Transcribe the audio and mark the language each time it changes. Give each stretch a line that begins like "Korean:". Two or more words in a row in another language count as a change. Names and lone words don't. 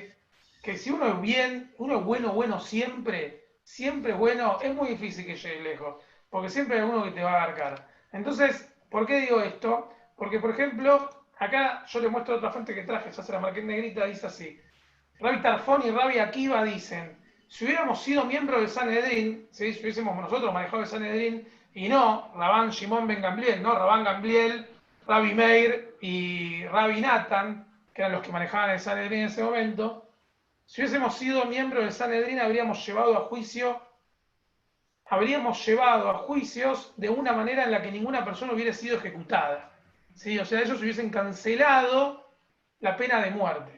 Spanish: Que si uno es bueno siempre es bueno, es muy difícil que llegue lejos, porque siempre hay alguno que te va a garcar. Entonces, ¿por qué digo esto? Porque, por ejemplo, acá yo le muestro otra fuente que traje, ya se la marqué en negrita, dice así. Rabbi Tarfon y Rabbi Akiva dicen, si hubiéramos sido miembros del Sanedrín, ¿sí?, si hubiésemos nosotros manejado el Sanedrín, y no Rabban Shimon ben Gamliel, no Rabban Gamliel, Rabbi Meir y Rabbi Natan, que eran los que manejaban el Sanedrín en ese momento, si hubiésemos sido miembros del Sanedrín habríamos llevado a juicio habríamos llevado a juicios de una manera en la que ninguna persona hubiera sido ejecutada. ¿Sí? O sea, ellos hubiesen cancelado la pena de muerte.